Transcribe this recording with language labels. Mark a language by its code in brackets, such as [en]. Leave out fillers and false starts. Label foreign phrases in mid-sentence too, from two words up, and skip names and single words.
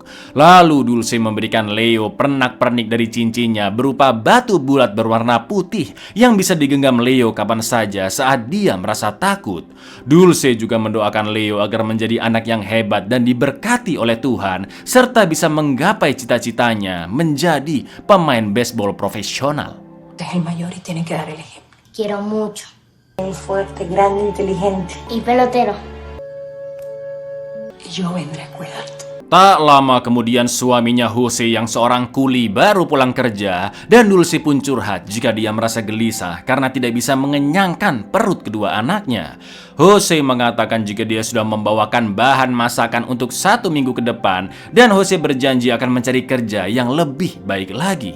[id] Lalu Dulce memberikan Leo pernak-pernik dari cincinnya berupa batu bulat berwarna putih yang bisa digenggam Leo kapan saja saat dia merasa takut. Dulce juga mendoakan Leo agar menjadi anak yang hebat dan diberkati oleh Tuhan serta bisa menggapai cita-citanya menjadi pemain baseball profesional. [es] Es el mayor y tiene que dar el ejemplo. Quiero mucho. Es fuerte, grande, inteligente. Y pelotero. Y yo vendré a cuidarte. [id] Tak lama kemudian suaminya Jose yang seorang kuli baru pulang kerja dan Dulce pun curhat jika dia merasa gelisah karena tidak bisa mengenyangkan perut kedua anaknya. Jose mengatakan jika dia sudah membawakan bahan masakan untuk 1 minggu ke depan dan Jose berjanji akan mencari kerja yang lebih baik lagi.